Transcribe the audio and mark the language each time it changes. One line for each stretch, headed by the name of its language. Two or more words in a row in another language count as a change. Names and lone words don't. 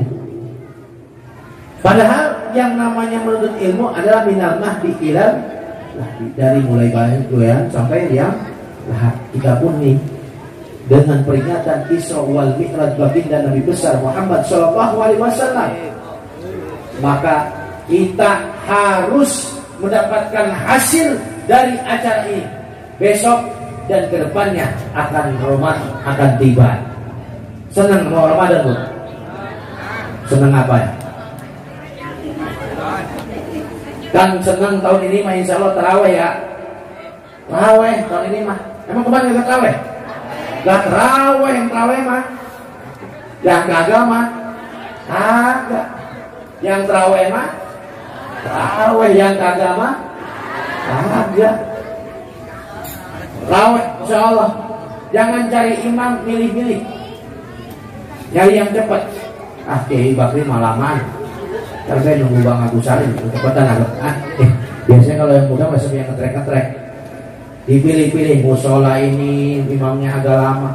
Indonesian: Padahal yang namanya menuntut ilmu adalah
Arabic: من المهد إلى,
Indonesian: dari mulai banyak ya sampai yang kita pun nih dengan peringatan Isra wal Mi'raj baginda Nabi besar Muhammad
Arabic: صلى الله عليه وسلم,
Indonesian: maka kita harus mendapatkan hasil dari acara ini. Besok dan kedepannya akan Ramadan akan tiba. Senang mau Ramadan bu? Senang apa ya? Kan senang tahun ini mah
Arabic: إن شاء الله
Indonesian: terawih ya. Terawih tahun ini mah. Emang kemarin gak terawih? Gak terawih, yang terawih mah. Yang kagak mah kagak. Yang terawih mah terawih, yang kagak mah kagak.
Arabic: Terawih إن شاء الله.
Indonesian: Jangan cari imam milih-milih, cari yang cepat. Kiai Bakri malaman. Kan saya nunggu Bang Agus Salim kecepatan biasanya kalau yang muda masih yang ngetrek dipilih-pilih musola ini imamnya agak lama.